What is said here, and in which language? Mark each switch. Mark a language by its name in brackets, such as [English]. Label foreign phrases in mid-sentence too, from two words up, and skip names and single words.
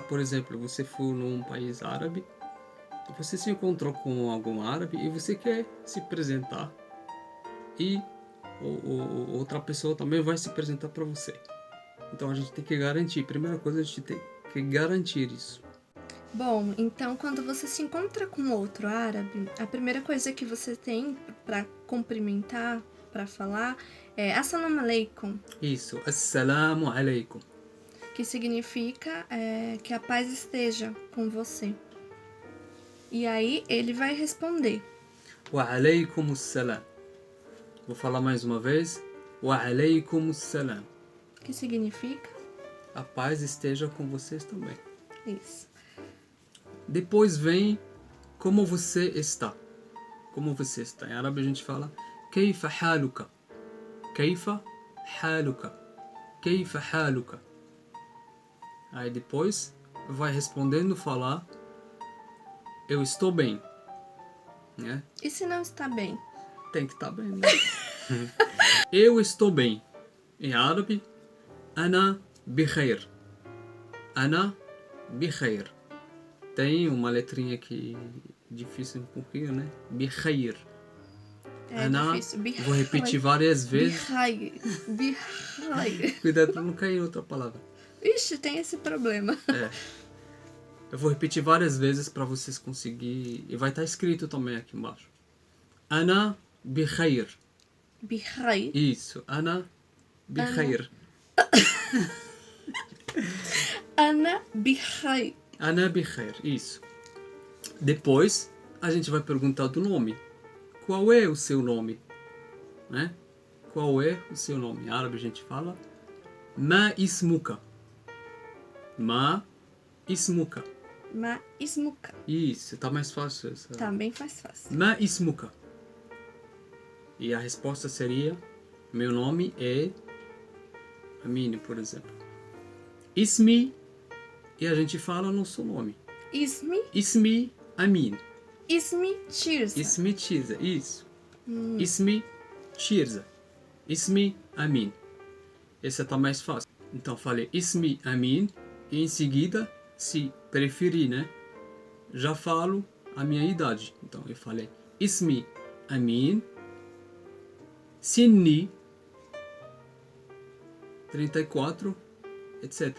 [Portuguese] Por exemplo, você for num país árabe, você se encontrou com algum árabe e você quer se apresentar e outra pessoa também vai se apresentar para você. Então a gente tem que garantir, primeira coisa, a gente tem que garantir isso. Bom, então quando você se encontra com outro árabe, a primeira coisa que você tem para cumprimentar, para falar, é [Arabic] السلام عليكم. [Portuguese] Isso, [Arabic] السلام عليكم. [Portuguese] Que significa que a paz esteja com você. E aí ele vai responder. [Arabic] وعليكم السلام. [Portuguese] Vou falar mais uma vez. [Arabic] وعليكم السلام. [Portuguese] Que significa? A paz esteja com vocês também. Isso. Depois vem como você está. Como você está. Em árabe a gente fala [Arabic] كيف حالك. كيف حالك. كيف حالك. [Portuguese] Aí depois vai respondendo falar eu estou bem. Né? E se não está bem? Tem que estar bem, né? Eu estou bem. Em árabe, [Arabic] أنا بخير. أنا بخير. [Portuguese] Tem uma letrinha aqui difícil um pouquinho, né? [Arabic] بخير. أنا, [Portuguese] difícil. vou repetir várias vezes. [Arabic] Bikhair. [Portuguese] Cuidado para não cair outra palavra. Ixi, tem esse problema. Eu vou repetir várias vezes para vocês conseguirem. E vai estar escrito também aqui embaixo. [Arabic] أنا بخير. Bikhair. Isso, أنا بخير. أنا بخير. أنا بخير, [Portuguese] isso. Depois, a gente vai perguntar do nome. Qual é o seu nome? Né? Qual é o seu nome? Em árabe a gente fala [Arabic] ما اسمك. ما اسمك. ما اسمك. [Portuguese] Isso, tá mais fácil. Também faz fácil. [Arabic] ما اسمك. [Portuguese] E a resposta seria: meu nome é Amin, por exemplo. Ismi, e a gente fala nosso nome. [Arabic] Ismi Amin. Ismi Tirza. Ismi Tirza, isso. Ismi Tirza. Ismi Amin. [Portuguese] Esse tá mais fácil. Então falei Ismi Amin e em seguida, se preferir, né? Já falo a minha idade. Então eu falei Ismi Amin. Sinni 34, etc.